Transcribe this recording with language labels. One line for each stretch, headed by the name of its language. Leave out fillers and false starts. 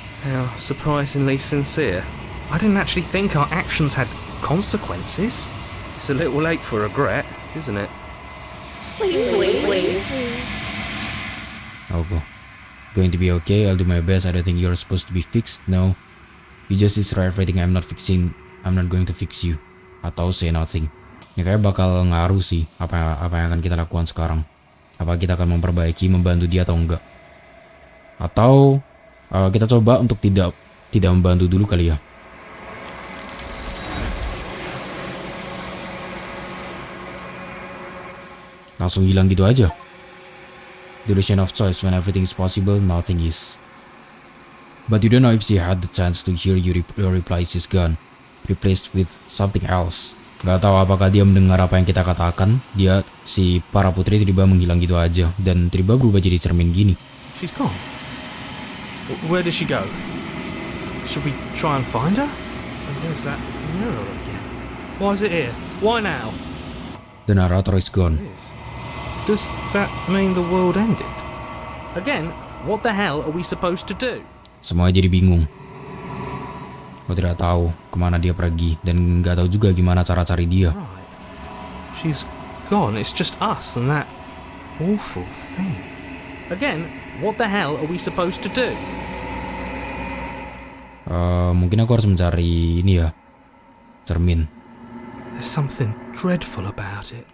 English: How surprisingly sincere. I didn't actually think our actions had consequences. It's a little late for regret, isn't it? Please. Oh, going to be okay. I'll do my best. I don't think you're supposed to be fixed. No. You just destroy everything. I'm not going to fix you. Atau say nothing.
Indonesian: Ya kayak bakal ngaruh sih apa yang akan kita lakukan sekarang. Apa kita akan memperbaiki, membantu dia atau enggak? Atau kita coba untuk tidak membantu dulu kali ya. Langsung hilang gitu aja.
English: Delusion of choice. When everything is possible, nothing is. But you don't know if she had the chance to hear your replies is gone, replaced with something else.
Indonesian: Gak tahu apakah dia mendengar apa yang kita katakan. Si para putri tiba-tiba menghilang gitu aja dan tiba-tiba berubah jadi cermin gini.
English: She's gone. Where did she go? Should we try and find her? And there's that mirror again. Why is it here? Why now? The narrator is gone. Does that mean the world ended? Again, what the hell are we supposed to do?
Indonesian: Semuanya jadi bingung. Gue tidak tahu kemana dia pergi dan nggak tahu juga gimana cara cari dia.
English: Right. She's gone. It's just us and that awful thing. Again, what the hell are we supposed to do?
Indonesian: Mungkin aku harus mencari ini ya, cermin.
English: There's something dreadful about it.